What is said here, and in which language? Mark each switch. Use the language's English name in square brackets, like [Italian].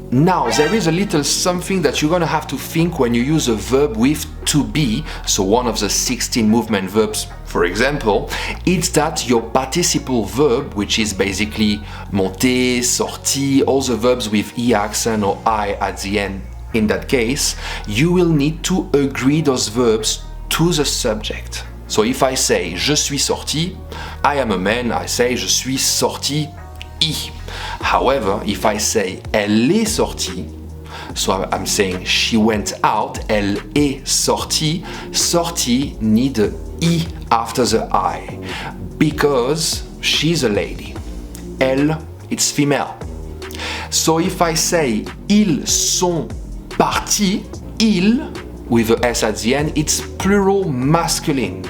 [English] Now, there is a little something that you're gonna have to think when you use a verb with to be, so one of the 16 movement verbs, for example, it's that your participle verb, which is basically monter, sortir, all the verbs with E accent or I at the end. In that case, you will need to agree those verbs to the subject. So if I say [French] je suis sorti, [English] I am a man, I say je suis sorti I. However, if I say [French] elle est sortie, [English] so I'm saying she went out, elle est sortie, sortie need a I after the I, because she's a lady. Elle, it's female. So if I say [French] ils sont partis, [English] ils, with a S at the end, it's plural masculine.